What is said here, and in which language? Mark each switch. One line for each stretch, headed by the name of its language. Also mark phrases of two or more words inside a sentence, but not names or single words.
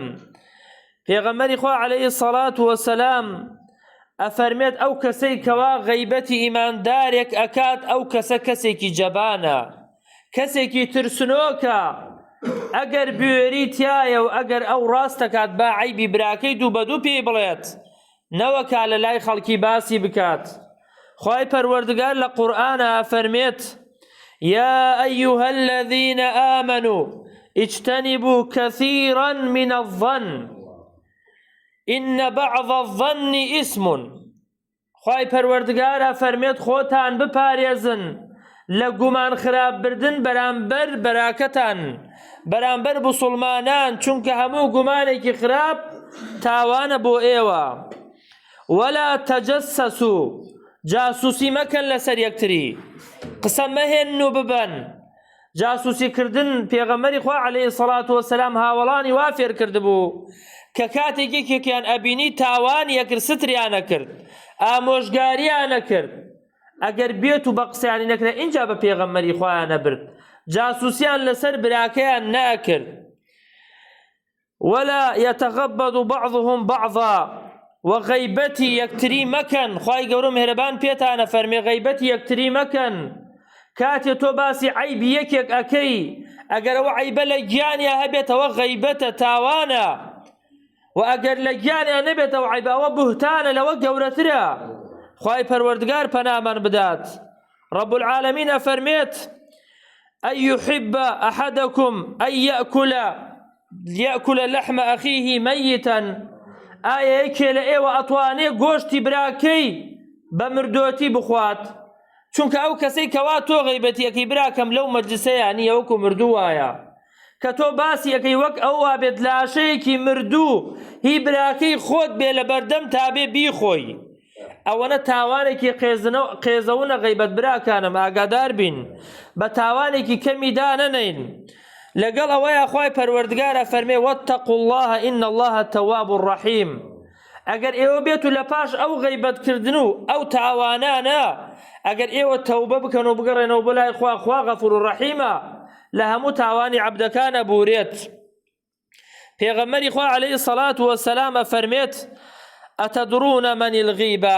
Central Kurdish: پێغەمبەری خوا
Arabic: عەلەیهی الصەلاة وەسەلام
Central Kurdish: ئەفەرمێت ئەو کەسەی کەوا غەیبەتی ئیماندارێک ئەکات، ئەو کەسە کەسێکی جەبانە، کەسێکی ترسنۆکە. ئەگەر بوێری تایە و ئەگەر ئەو ڕاستەکات با عەیبی براکەی دوو بە دوو پێی بڵێت، نەوەکا لە لای خەڵکی باسی بکات. خوای پەروەردگار لە قورئانە ئەفەرمێت
Arabic: یا ئەیها الذین آمنوا اجتنبوا كثيرا من الظن إن بعض الظن اسم.
Central Kurdish: خوای پەروەردگار ئەفەرمێت خۆتان بپارێزن لە گومان خراپ بردن بەرامبەر بەراکەتان، بەرامبەر بوسڵمانان، چونکە هەموو گومانێکی خراپ تاوانە بۆ ئێوە.
Arabic: ولا تجسسوا،
Central Kurdish: جاسوسی مەکەن لەسەر یەکتری، قسە مەهێن و ببەن. جاسوسی کردن پێغەمبەری خوا
Arabic: عەلەیهی الصەلاة وەسەلام
Central Kurdish: هاوڵانی وا فێر کردبوو کە کاتێک یەکێکیان ئەبینی تاوانی یەکرد ستریان نەکرد، ئامۆژگاریان نەکرد، ئەگەر بێت و بە قسەیانی نەکرد اینجا بە پێغەمبەری خوایان نەبرد، جاسوسیان لەسەر براکەیان نەکرد.
Arabic: ولا يتغبض بعضهم بعضا،
Central Kurdish: وغیبەتی یەکتری مەکەن. خوای گەورە مهرەبان پێتانە فەرمێ غیبەتی یەکتری مەکەن. کاتێ تۆ باسی عەیبی یەکێک ئەکەی، ئەگەر ئەوە عەیبە لە گیانیا هەبێتەوە غەیبەتە، تاوانە، و ئەگەر لە گیانیا نەبێتەوە عەیبە ئەوە بوهتانە، لەوە گەورەترە. خوای پەروەردگار پەنامان بدات.
Arabic: رب العالمین ئەفەرمێت أن يحب أحدكم أن يأكل لحم أخيه ميتا.
Central Kurdish: ئایا یەکێ لە ئێوە ئەتوانێ گۆشتی براکەی بە مردووەتی بخوات؟ چونکە ئەو کەسەی کەوا تۆ غەیبەتیەکەی براکەم لەو مەجلیسەیە نییە وەکو مردوو وایە، کە تۆ باسی ئەەکەی وەک ئەووا بێت لاشەیەکی مردوو هی براکەی خۆت بێ لە بەردەم تابێ بیخۆی. ئەوەنە تاوانێکی قێزەونە غەیبەت براکانم، ئاگادار بین، بە تاوانێکی کەمی دانەنین. لەگەڵ ئەوەیە خوای پەروەردگارە فەرمێ
Arabic: واتقوا الله إن الله تواب الرحیم.
Central Kurdish: ئەگەر ئێوە بێت و لە پاش ئەو غەیبەتکردن و ئەو تاوانانە ئەگەر ئێوە تەوبە بکەن و بگەڕێنەوە بۆ لای خوا، خوا غەفور و ڕەحیمە، لە هەموو تاوانی عەبدەکانە بورێت. پێغەمبەری خوا
Arabic: عەلەیهی الصەلاة وەسەلام ئەفەرمێت ئەتەدڕون من الغیبە.